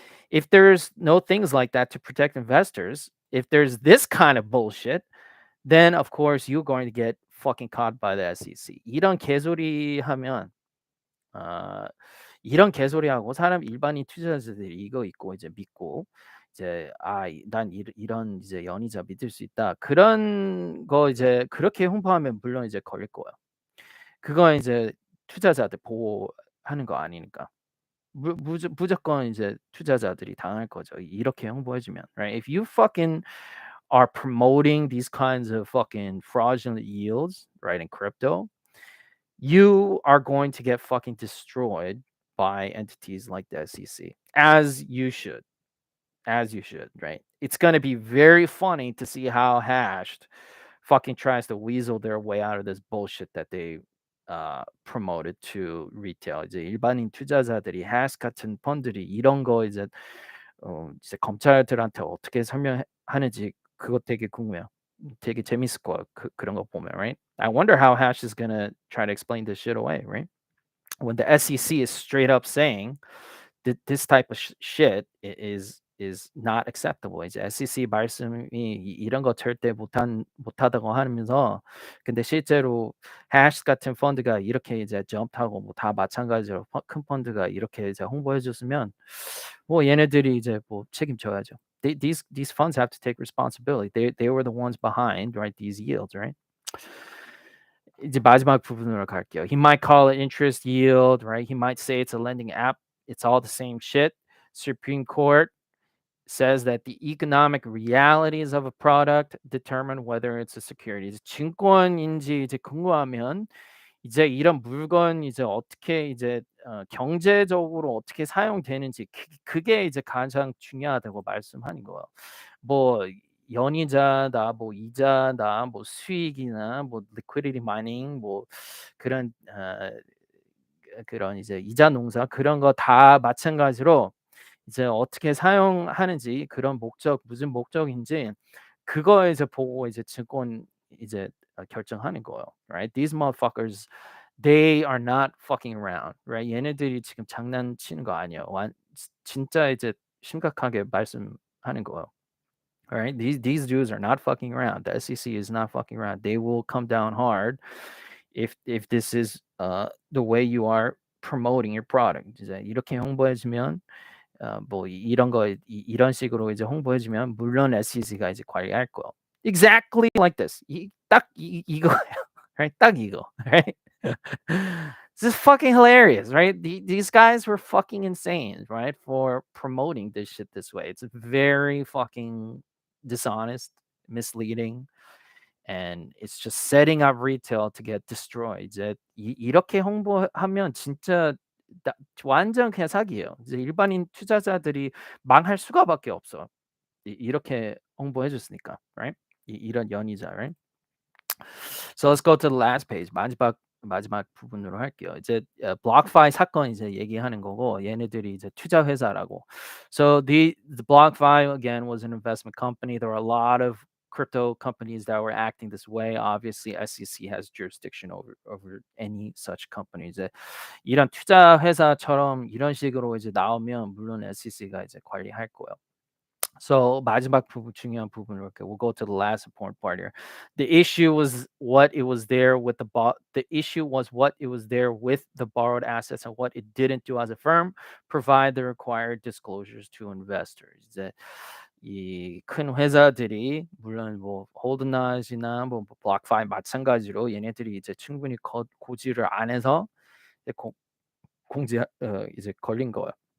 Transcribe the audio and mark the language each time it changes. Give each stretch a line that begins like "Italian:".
English: If there's no things like that to protect investors, if there's this kind of bullshit, then of course you're going to get fucking caught by the SEC.
Korean: 이런 개소리 하면 어 이런 개소리하고 사람 일반인 투자자들이 이거 있고 이제 믿고 이제 '난 이런 이제 연이자 믿을 수 있다.' 그런 거 이제 그렇게 홍보하면 물론 이제 걸릴 거예요. 그건 이제 투자자들 보호하는 거 아니니까. 무조건 이제 투자자들이 당할 거죠. 이렇게 홍보해 주면, right?
English: If you fucking are promoting these kinds of fucking fraudulent yields, right, in crypto, you are going to get fucking destroyed by entities like the SEC, as you should, right? It's going to be very funny to see how Hashed fucking tries to weasel their way out of this bullshit that they promoted to retail.
Korean: 이제 일반인 투자자들이 Hash 같은 펀들이 이런 거 이제 검찰들한테 어떻게 설명하는지 그거 되게 궁금해요. 되게 재밌을 거야. 그런 거 보면, right?
English: I wonder how Hash is gonna try to explain this shit away, right? When the SEC is straight up saying that this type of shit is not acceptable.
Korean: 이제 SEC 말씀이 이런 거 절대 못하다고 하면서 근데 실제로 Hash 같은 펀드가 이렇게 이제 점프하고 뭐 다 마찬가지로 큰 펀드가 이렇게 이제 홍보해 줬으면 뭐 얘네들이 이제 뭐 책임져야죠.
English: These funds have to take responsibility. They were the ones behind, right? These yields, right?
Korean: 이제 마지막 부분으로 갈게요.
English: He might call it interest yield, right? He might say it's a lending app. It's all the same shit. Supreme Court says that the economic realities of a product determine whether it's a security.
Korean: 이제 증권인지 이제 궁금하면 이제 이런 물건 이제 어떻게 이제 경제적으로 어떻게 사용되는지 그게 이제 가장 중요하다고 말씀하는 거예요. 뭐 연이자다, 뭐 이자다, 뭐 수익이나 뭐 liquidity mining 뭐 그런 그런 이제 이자 농사 그런 거 다 마찬가지로 이제 어떻게 사용하는지 그런 목적 무슨 목적인지 그거 이제 보고 이제 증권 이제 결정하는 거예요.
English: Right? These motherfuckers they are not fucking around. Right?
Korean: 얘네들이 지금 장난치는 거 아니에요. 진짜 이제 심각하게 말씀하는 거예요.
English: All right? These dudes are not fucking around. The SEC is not fucking around. They will come down hard if this is the way you are promoting your product.
Korean: 이제 이렇게 홍보해 주면 뭐 이런 거 이런 식으로 이제 홍보해 주면 물론 SEC가 이제 관리할 거예요.
English: Exactly like this.
Korean: 딱 이거예요.
English: Right?
Korean: 딱 이거.
English: Right? This is fucking hilarious, right? These guys were fucking insane, right? For promoting this shit this way. It's very fucking dishonest, misleading, and it's just setting up retail to get destroyed.
Korean: 이제 이렇게 홍보하면 진짜 완전 그냥 사기예요. 이제 일반인 투자자들이 망할 수가밖에 없어. 이렇게 홍보해 줬으니까, right? 이런 연이자, right?
English: So let's go to the last page.
Korean: 마지막 부분으로 할게요. 이제 BlockFi 사건 이제 얘기하는 거고 얘네들이 이제 투자 회사라고.
English: So the BlockFi again was an investment company. There were a lot of crypto companies that were acting this way. Obviously, SEC has jurisdiction over any such company.
Korean: 이제 이런 투자 회사처럼 이런 식으로 이제 나오면 물론 SEC가 이제 관리할 거예요. So 마지막 부분 중요한 부분을 볼게요.
English: We'll go to the last important part here. The issue was what it was there with the issue was what it was there with the borrowed assets and what it didn't do as a firm, provide the required disclosures to investors.
Korean: 이제 이 큰 회사들이 물론 뭐 홀드나이나 뭐 블록파이 마찬가지로 얘네들이 이제 충분히 고지를 안 해서 이제 공지 이제 걸린 거예요.